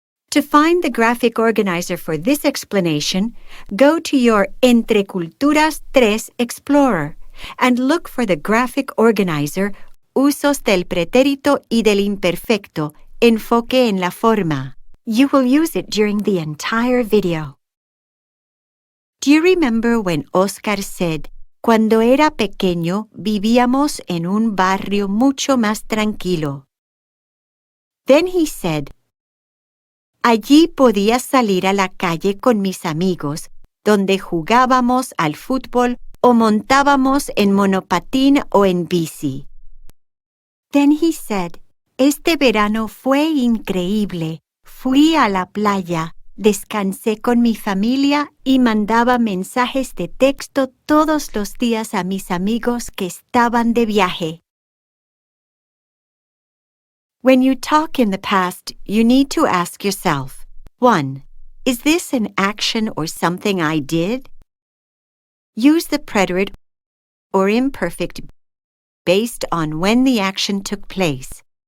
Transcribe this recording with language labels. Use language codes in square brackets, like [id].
[en] To find the graphic organizer for this explanation, go to your Entre Culturas 3 Explorer and look for the graphic organizer Usos del Pretérito y del Imperfecto, Enfoque en la Forma. You will use it during the entire video. Do you remember when Oscar said, [es] "Cuando era pequeño vivíamos en un barrio mucho más tranquilo"? [en] Then he said, [es] "Allí podía salir a la calle con mis amigos, donde jugábamos al fútbol o montábamos en monopatín o en bici." [en] Then he said, [es] "Este verano fue increíble. Fui a la playa, descansé con mi familia y mandaba mensajes de texto todos los días a mis amigos que estaban de viaje." [en] When you talk in the past, you need to ask yourself, 1. Is this an action or something I did? Use the preterite or imperfect based on when the action took place.